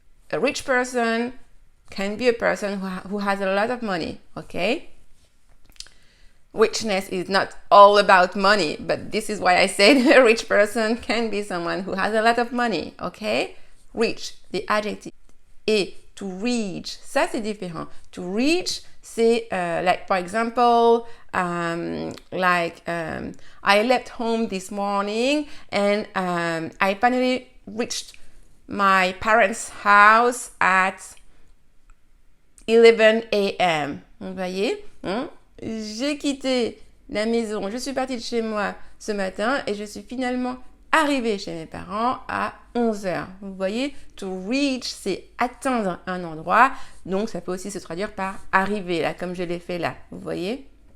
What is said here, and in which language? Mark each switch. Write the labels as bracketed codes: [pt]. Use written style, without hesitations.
[en] A rich person can be a person who has a lot of money, okay? Richness is not all about money, but this is why I said a rich person can be someone who has a lot of money, okay? Rich, the adjective. [fr] Et to reach, ça c'est différent. [en] To reach, c'est like for example, I left home this morning and I finally reached my parents' house at 11 a.m. [fr] Vous voyez? J'ai quitté la maison, je suis partie de chez moi ce matin et je suis finalement arrivée chez mes parents à 11h. Vous voyez, to reach, c'est atteindre un endroit. Donc, ça peut aussi se traduire par arriver, là, comme je l'ai fait là. Vous voyez?